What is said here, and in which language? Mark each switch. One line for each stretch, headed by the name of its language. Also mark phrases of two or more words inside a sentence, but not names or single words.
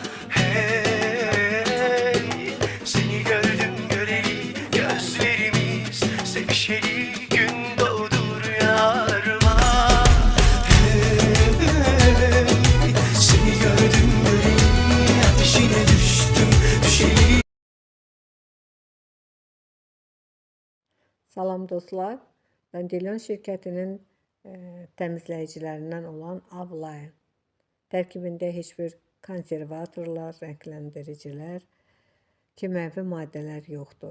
Turkish: Hey, seni gördüm göreli gözlerimiz sevişeli gün doğdu rüyalarıma. Hey, seni gördüm göreli ateşine düştüm düşeli.
Azerbaijani: Salam dostlar, Dandelion şirkətinin təmizləyicilərindən olan Avline tərkibində heç bir konservatorlar, rəngləndəricilər, kimyəvi maddələr yoxdur.